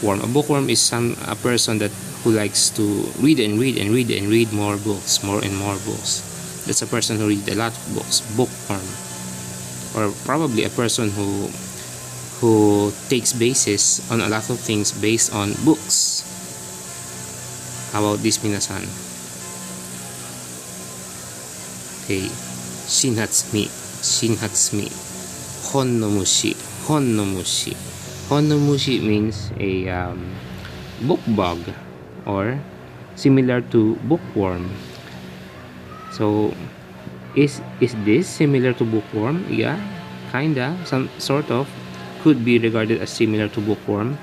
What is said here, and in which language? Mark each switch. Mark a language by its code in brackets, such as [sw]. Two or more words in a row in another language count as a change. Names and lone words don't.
[en] A bookworm is a person who likes to read and read more and more books. That's a person who reads a lot of books. Bookworm. Or probably a person who takes basis on a lot of things based on books. How about this, minasan? Okay, Shinhatsumi. [ja] Hon no mushi. [en] Honnomushi means a book bug or similar to bookworm. So is this similar to bookworm? Yeah, kinda, some sort of, could be regarded as similar to bookworm.